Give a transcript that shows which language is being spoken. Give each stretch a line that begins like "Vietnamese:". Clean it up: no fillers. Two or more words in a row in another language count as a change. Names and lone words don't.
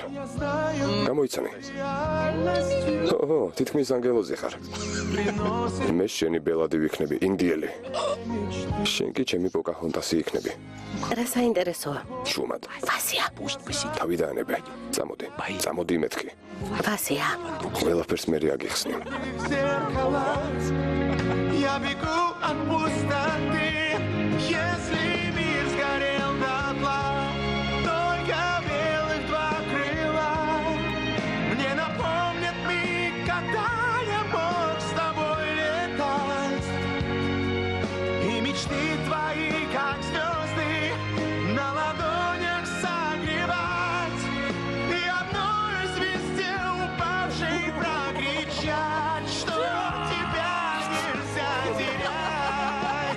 Georgian: გამოიცანი. ო, თითქმის ანგელოზი ხარ. მე შენი ბელადი ვიქნები, ინდიელი. შენ კი ჩემი პოკაჰონტასი იქნები. რა საინტერესოა? შუმად. ვასია. თავი დაანებე. წამოდი მეთქი. ვასია. ყველაფერს მე აგიხსნი.
Russian: Я бегу от пустоты, если мир сгорел дотла, только белых два крыла мне напомнят миг, когда я мог с тобой летать, и мечты твои, как звезды, на ладонях согревать, и одной звезде упавшей прокричать, что тебя нельзя терять.